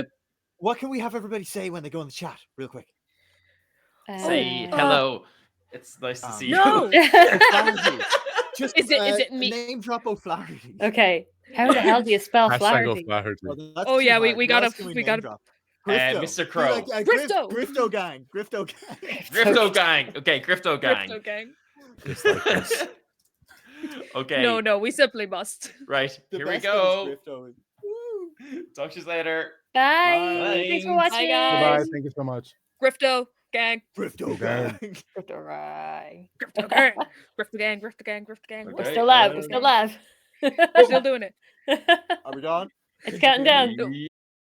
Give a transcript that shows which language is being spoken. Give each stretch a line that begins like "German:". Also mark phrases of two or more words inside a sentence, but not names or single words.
English: What can we have everybody say when they go in the chat, real quick? Say hello. It's nice to see you. No. Just is it me? Name drop O'Flaherty. Okay. How the hell do you spell Hashtag Flaherty? Oh yeah, we gotta. Mr. Crow. Grifto. Grifto gang. Grifto gang. Okay, Grifto gang. Grifto gang. Just like this. Okay. No, we simply must. Right, here we go. Talk to you later. Bye. Thanks for watching. Bye, guys. Bye. Thank you so much. Grifto gang. Grifto gang. Grifto gang. Grifto gang. Grifto gang. Grifto gang. Grifto gang. We're still live. We're still live. We're still doing it. Are we gone? It's counting down.